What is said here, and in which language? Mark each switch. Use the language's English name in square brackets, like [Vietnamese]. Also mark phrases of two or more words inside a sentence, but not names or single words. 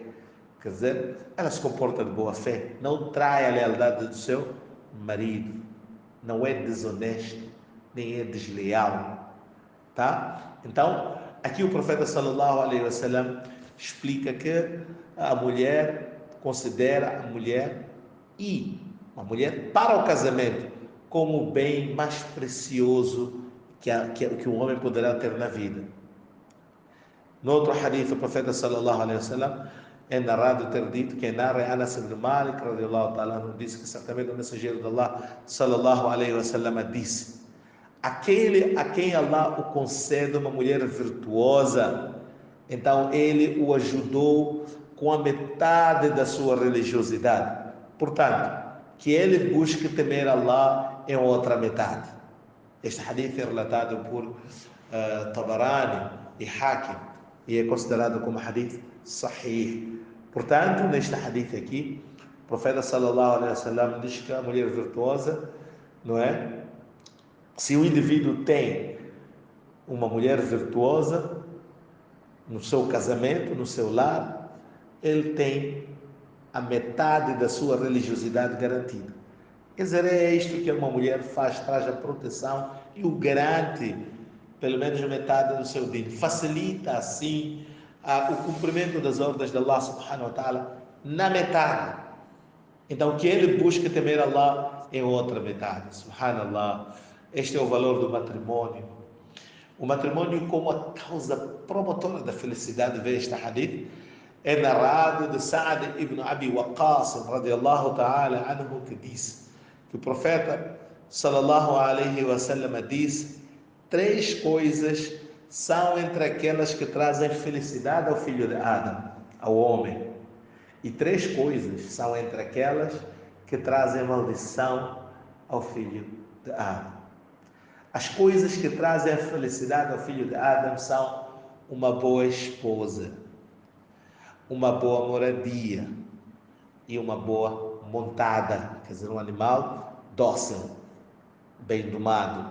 [Portuguese] Quer dizer, ela se comporta de boa fé, não trai a lealdade do seu marido, não é desonesto, nem é desleal, tá? Então, aqui o profeta [Arabic] صلى الله عليه وسلم [Portuguese] explica que a mulher considera a mulher e uma mulher para o casamento como o bem mais precioso que um homem poderá ter na vida. No outro hadith, o profeta [Arabic] صلى الله عليه وسلم [Portuguese] é narrado ter dito, quem narra é Anas ibn Malik [Arabic] رضي الله تعالى, [Portuguese] disse que certamente o mensageiro de Allah [Arabic] صلى الله عليه وسلم [Portuguese] disse, aquele a quem Allah o concede uma mulher virtuosa, então ele o ajudou com a metade da sua religiosidade. Portanto, que ele busque temer Allah em outra metade. Este hadith é relatado por Tabarani e Hakim e é considerado como [Arabic] حديث صحيح. [Portuguese] Portanto, neste hadith aqui, o profeta [Arabic] صلى الله عليه وسلم [Portuguese] diz que a mulher virtuosa, não é? Se o indivíduo tem uma mulher virtuosa no seu casamento, no seu lar, ele tem a metade da sua religiosidade garantida. Quer dizer, é isto que uma mulher faz, traz a proteção e o garante, pelo menos metade do seu dia. Facilita, assim, o cumprimento das ordens de Allah [Arabic] سبحانه وتعالى [Portuguese] na metade. Então, o que ele busca temer Allah é outra metade. Subhanallah. Este é o valor do matrimônio. O matrimônio como a causa promotora da felicidade, vê este hadith, é narrado de Sa'd ibn Abi Waqqas, [Arabic] رضي الله تعالى عنه, [Portuguese] que disse que o profeta, [Arabic] صلى الله عليه وسلم, [Portuguese] disse: três coisas são entre aquelas que trazem felicidade ao filho de Adão, ao homem. E três coisas são entre aquelas que trazem maldição ao filho de Adão. As coisas que trazem a felicidade ao filho de Adão são uma boa esposa, uma boa moradia e uma boa montada, quer dizer, um animal dócil, bem domado.